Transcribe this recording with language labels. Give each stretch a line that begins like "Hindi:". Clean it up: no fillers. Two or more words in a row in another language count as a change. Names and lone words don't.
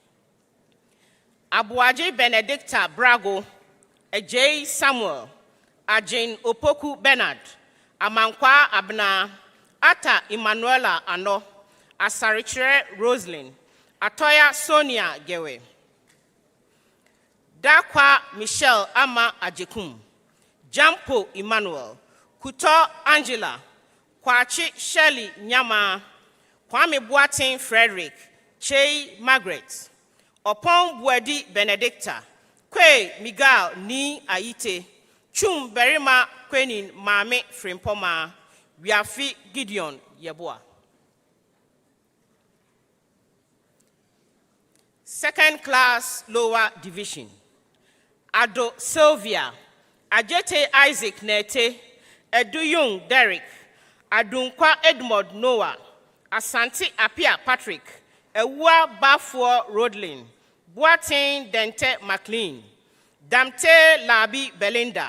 English: Abuaje Benedicta Brago, Ajay Samuel, Ajane Opoku Bernard, Amankwa Abna, Ata Emanuela Ano, Asarichre Roslyn, Atoya Sonia Gewe, Dakwa Michelle Ama Ajekum, Jampo Emmanuel, Kuto Angela, Kwachi Shelley Nyama, Kwame Boateng Frederick, Che Margaret, Opon Buedi Benedicta, Kwe Miguel Ni Aite, Chum Berima Kwenin Mame Frimpoma, Wiafi Gideon Yeboa. Second class lower division. Ado Sylvia, Ajete Isaac Nete, Eduyung Derek, Adunkwa Edmond Noah, Asante Apia Patrick, Ewa Bafuo Rodlin, Boateng Dente McLean, Damte Labi Belinda,